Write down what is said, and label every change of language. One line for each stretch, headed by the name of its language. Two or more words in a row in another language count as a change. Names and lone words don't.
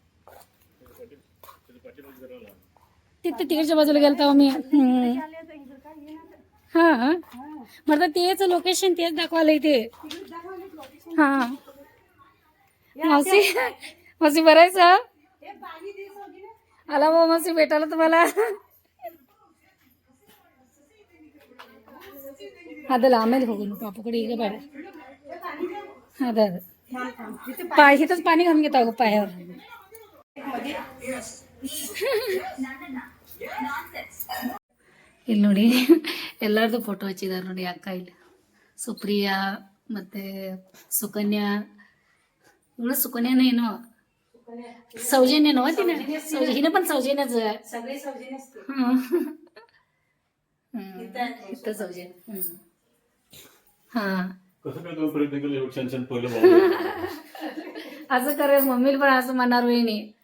Marathi: तिथं तिकडच्या बाजूला गेलता आम्ही. हा म्हटलं तेच लोकेशन तेच दाखवायला इथे. हा मावशी मावशी बरायचा आला बा मावशी भेटायला तुम्हाला.
Kannada: ಅದಲ್ಲ ಆಮೇಲೆ ಹೋಗೋಣ ಪಾಪ ಕಡೆ. ಈಗ ಬೇಡ.
Marathi: ಅದ पाय इथंच पाणी घालून घेतो अगं पायावर.
Kannada: ಇಲ್ಲಿ ನೋಡಿ ಎಲ್ಲರದು ಫೋಟೋ ಹಚ್ಚಿದಾರೆ ನೋಡಿ. ಅಕ್ಕ ಇಲ್ಲಿ ಸುಪ್ರಿಯಾ ಮತ್ತೆ ಸುಕನ್ಯಾ. ಇವಳು ಸುಕನ್ಯಾನ ಏನೋ
Marathi: सौजन्य हिनं पण सौजन्यच. इथं सौजन्य. हा असं करे मम्मीला पण असं म्हणणार वहिनी.